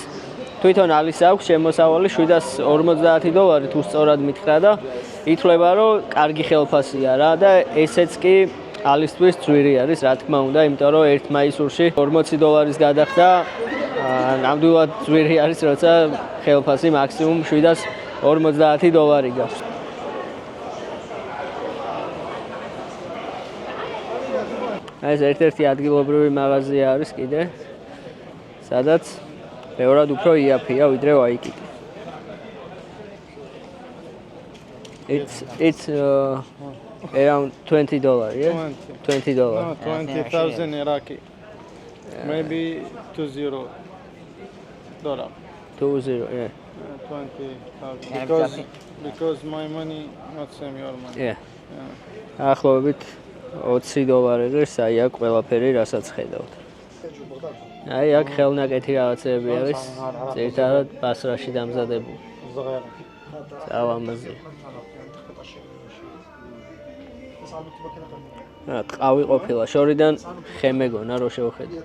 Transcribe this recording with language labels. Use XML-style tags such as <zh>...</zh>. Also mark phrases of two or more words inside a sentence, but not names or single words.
<ka>თვითონ ალის აქვს შემოსავალი $750 თუ სწორად მითხრა და ითვლება რომ კარგი ხელფასია რა და ესეც კი ალისთვის ძვირი არის, რა თქმა უნდა, იმიტომ რომ ერთ მაისურში $40 გადახდა, ნამდვილად ძვირი არის, როცა ხელფასი მაქსიმუმ $750 გავს. ეს ერთ-ერთი ადგილობრივი მაღაზია არის კიდე, სადაც ბევრად უფრო იაფია ვიდრე ვაიკიკი.</ka> <en>It's around $20, yeah? $20. No, 20,000 Iraqi. Maybe $20. 20, yeah. 20,000. Because my money not same your money. Yeah.</en> <ka>ახლობით $20 ღირს, აი აქ ყველაფერი რასაც ხედავთ. აი აქ ხელნაკეთი რაღაცები არის, ძირითადად ბასრაში დამზადებული. ძალამაზი. ტყავი ყოფილა, შორიდან ხე მეგონა რო შევხედე.</ka>